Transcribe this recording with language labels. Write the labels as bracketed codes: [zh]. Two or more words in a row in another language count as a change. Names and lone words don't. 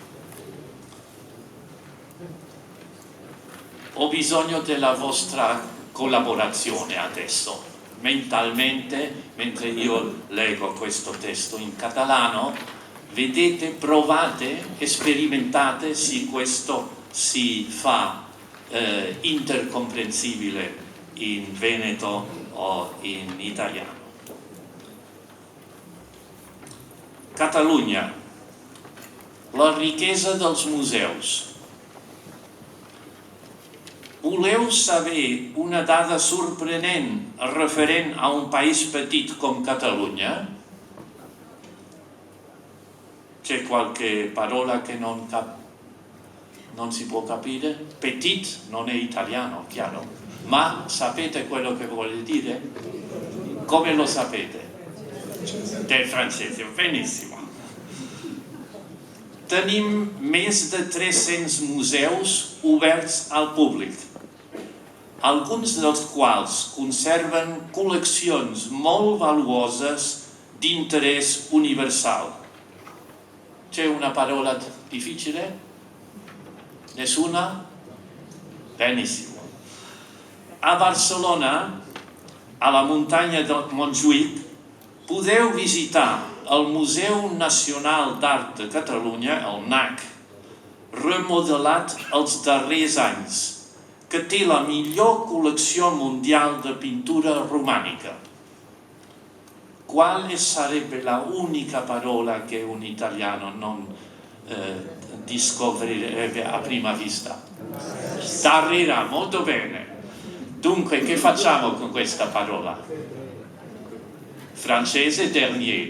[it] Ho bisogno della vostra collaborazione adesso, mentalmente, mentre io leggo questo testo in catalano. Vedete, provate e sperimentate se questo si fa intercomprensibile in veneto o in italiano. [ca] Catalunya, la riquesa dels museus. Voleu saber una dada sorprenent referent a un país petit com Catalunya? [it] C'è qualche parola che non si può capire? Petit non è italiano, chiaro, ma sapete quello che vuole dire? Come lo sapete? Del francese, benissimo. [ca] Tenim més de 300 museus oberts al públic, alguns dels quals conserven col·leccions molt valuoses d'interès universal. [it] C'è una parola difficile? Nessuna? Benissimo. [ca] A Barcelona, a la muntanya de Montjuïc, podeu visitar el Museu Nacional d'Art de Catalunya, el MNAC, remodelat els darrers anys, que té la millor col·lecció mundial de pintura romànica. [it] Quale sarebbe la unica parola che un italiano non scoprirebbe a prima vista? Darrera, molto bene. Dunque, che facciamo con questa parola? Francese, dernier.